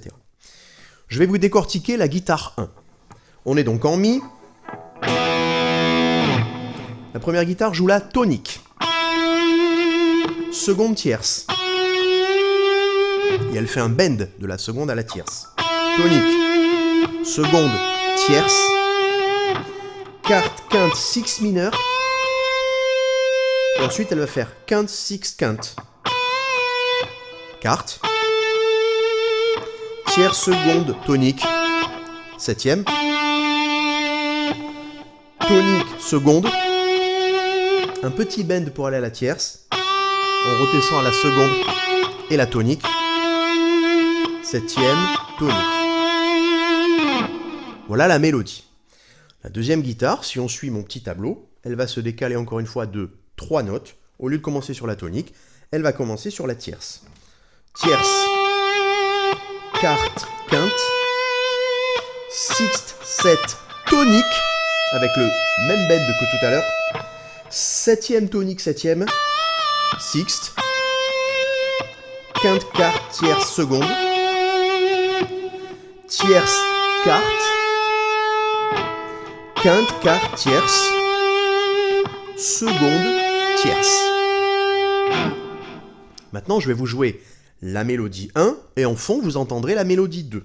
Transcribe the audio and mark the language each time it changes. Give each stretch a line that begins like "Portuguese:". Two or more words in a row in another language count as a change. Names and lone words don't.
French: Je vais vous décortiquer la guitare 1. On est donc en mi. La première guitare joue la tonique. Seconde tierce. Et elle fait un bend de la seconde à la tierce. Tonique. Seconde tierce. Quarte, quinte, six mineur. Et ensuite elle va faire quinte, six, quinte. Quarte. Tierce, seconde, tonique. Septième. Tonique, seconde. Un petit bend pour aller à la tierce. On redescend à la seconde et la tonique. Septième, tonique. Voilà la mélodie. La deuxième guitare, si on suit mon petit tableau, elle va se décaler encore une fois de 3 notes. Au lieu de commencer sur la tonique, elle va commencer sur la tierce. Tierce, quarte, quinte, sixte, 7, tonique, avec le même bend que tout à l'heure. Septième tonique, septième, sixte, quinte, quarte, tierce, seconde, tierce, quarte, quinte, quarte, tierce, seconde, tierce. Maintenant, je vais vous jouer la mélodie 1, et en fond, vous entendrez la mélodie 2.